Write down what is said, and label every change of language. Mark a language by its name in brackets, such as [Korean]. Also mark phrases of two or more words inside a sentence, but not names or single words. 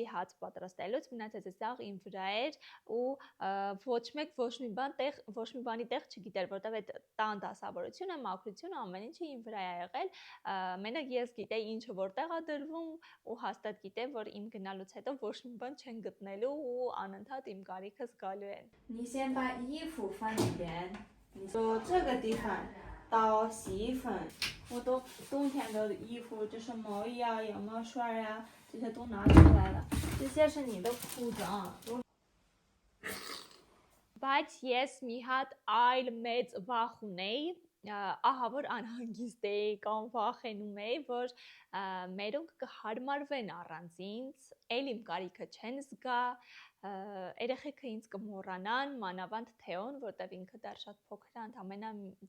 [Armenian] հաց պատրաստելուց, մնացածը սաղ իմ վրա էր ու ոչ մեկ ոչ մի բանի տեղ չգիտեր, որովհետև այդ տան դասավորությունը, մաքրությունը ամեն ինչը իմ վրա է եղել, մենակ ես գիտեի ինչը որտեղ է դրվում ու հաստատ գիտեմ, որ իմ գնալուց հետո ոչ մի բան չեն գտնելու ու անընդհատ իմ կարիքը զգալու են։ [Chinese] 你先把衣服放里边，你说这个地方倒洗衣粉，我都冬天的衣服，就是毛衣啊、羊毛衫呀，这些都拿出来了。这些是你的裤子啊。 [Armenian] Բայց ես մի հատ այլ մեծ վախ ունեի, ահա որ անհանգիստ էի կամ վախենում էի, որ մերոնք կհարմարվեն առանց ինձ, էլ իմ կարիքը չեն զգա, երեխեքը ինձ կմոռանան, մանավանդ Թեոն, որտեղ ինքը դեռ շատ փոքր է, ընդամենը